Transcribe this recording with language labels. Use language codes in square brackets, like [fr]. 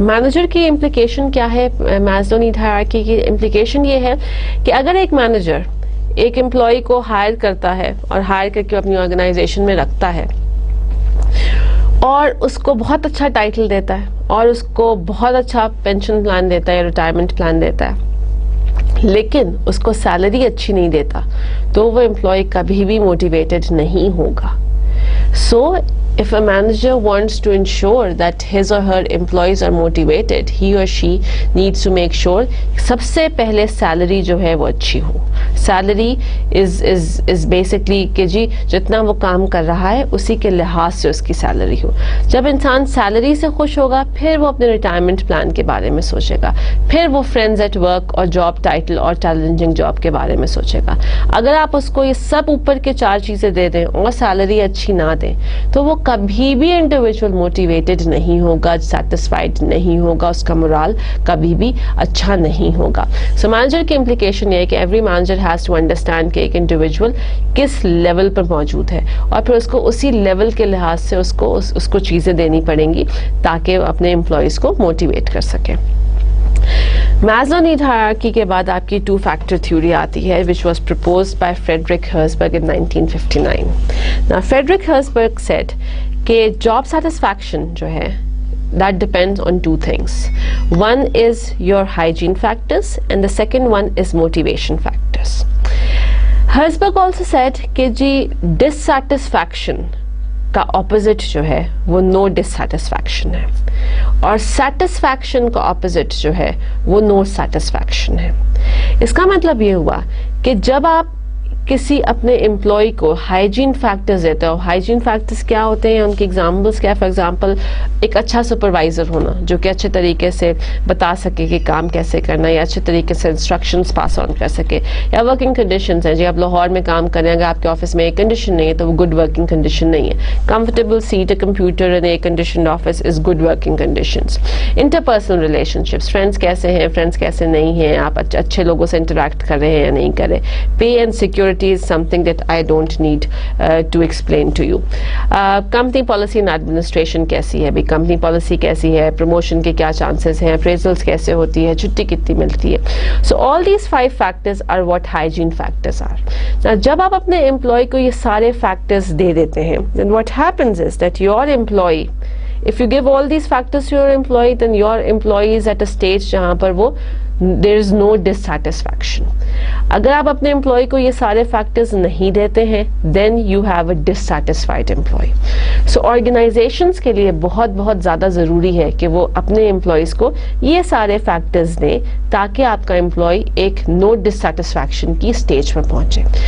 [hi] Manager की implication क्या है? मास्लो नीड हायरार्की की इम्प्लीकेशन ये है कि अगर एक मैनेजर एक एम्प्लॉय को हायर करता है और हायर करके अपनी ऑर्गेनाइजेशन में रखता है और उसको बहुत अच्छा टाइटल देता है और उसको बहुत अच्छा पेंशन प्लान देता है या रिटायरमेंट प्लान देता है, लेकिन उसको सैलरी अच्छी नहीं देता, तो वो एम्प्लॉय कभी भी मोटिवेटेड नहीं होगा. [en] So if a manager wants to ensure that his or her employees are motivated, he or she needs to make sure [hi] सबसे पहले सैलरी जो है वो अच्छी हो. सैलरी is basically कि जी जितना वो काम कर रहा है उसी के लिहाज से उसकी सैलरी हो. जब इंसान सैलरी से खुश होगा फिर वो अपने रिटायरमेंट प्लान के बारे में सोचेगा, फिर वो फ्रेंड्स एट वर्क और जॉब टाइटल और चैलेंजिंग जॉब के बारे में सोचेगा. अगर आप उसको ये सब ऊपर के 4 चीज़ें दे दें और सैलरी अच्छी ना दें, तो वो कभी भी इंडिविजुअल मोटिवेटेड नहीं होगा, सेटिस्फाइड नहीं होगा, उसका मोरल कभी भी अच्छा नहीं होगा. सो मैनेजर की इम्प्लीकेशन ये है कि [en] every manager has to understand [hi] कि एक इंडिविजुअल किस लेवल पर मौजूद है और फिर उसको उसी लेवल के लिहाज से उसको चीज़ें देनी पड़ेंगी ताकि अपने एम्प्लॉयज़ को मोटिवेट कर सकें. [en] Maslow need hierarchy [hi] के बाद आपकी [en] 2-factor theory आती है which was proposed by Frederick Herzberg in 1959. Now Frederick Herzberg said कि job satisfaction जो है that depends on 2 things. One is your hygiene factors and the second one is motivation factors. [hi] Herzberg also said कि जी dissatisfaction का opposite जो है वो no dissatisfaction है, और सेटिस्फैक्शन का ऑपोजिट जो है वो नो सेटिस्फैक्शन है. इसका मतलब ये हुआ कि जब आप किसी अपने एम्प्लॉय को हाइजीन फैक्टर्स देते हो. हाइजीन फैक्टर्स क्या होते हैं, उनके एग्जांपल्स क्या? फॉर एग्जांपल एक अच्छा सुपरवाइजर होना जो कि अच्छे तरीके से बता सके कि काम कैसे करना है या अच्छे तरीके से इंस्ट्रक्शंस पास ऑन कर सके. या वर्किंग कंडीशंस हैं जी, आप लाहौर में काम कर रहे हैं, अगर आपके ऑफिस में एयर कंडीशन नहीं है तो वो गुड वर्किंग कंडीशन नहीं है. Comfortable seat, computer and air condition office is good working conditions. Interpersonal relationships, friends कैसे हैं, फ्रेंड्स कैसे नहीं हैं, आप अच्छे लोगों से इंटरेक्ट कर रहे हैं या नहीं कर रहे. [en] Pay and security is something that I don't need to explain to you. [hi] Company policy and administration कैसी है भाई, company policy कैसी है, promotion के क्या chances हैं, appraisals कैसे होती है, छुट्टी कितनी मिलती है. [en] So all these 5 factors are what hygiene factors are. Now जब आप अपने employee को ये सारे factors दे देते हैं, then what happens is that your employee, if you give all these factors to your employee, then your employee is at a stage [hi] जहाँ पर वो [en] there is no dissatisfaction. [hi] अगर आप अपने एम्प्लॉय को ये सारे फैक्टर्स नहीं देते हैं [en] then you have a dissatisfied employee. [hi] So organizations के लिए बहुत बहुत ज़्यादा ज़रूरी है कि वो अपने एम्प्लॉयज़ को ये सारे फैक्टर्स दें ताकि आपका एम्प्लॉय एक no dissatisfaction की स्टेज पर पहुँचे.